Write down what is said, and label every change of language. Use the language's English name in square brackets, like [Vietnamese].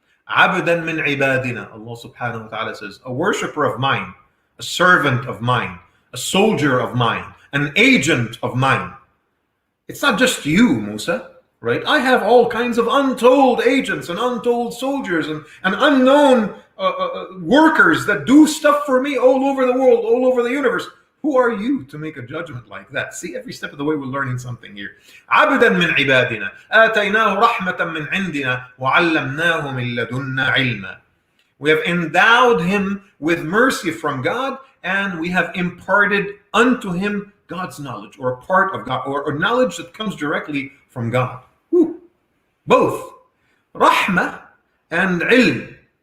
[Arabic] Abdan min ibadina, [English] Allah subhanahu wa ta'ala says, a worshipper of mine, a servant of mine, a soldier of mine, an agent of mine. It's not just you, Musa. right? I have all kinds of untold agents and untold soldiers and unknown workers that do stuff for me all over the world, all over the universe. Who are you to make a judgment like that? See, every step of the way we're learning something here. [Arabic] عبدا من عبادنا آتيناه رحمة من عندنا وعلمناه من لدنا علما. [English] We have endowed him with mercy from God, and we have imparted unto him God's knowledge, or a part of God, or knowledge that comes directly from God. Whew. Both rahmah and ilm.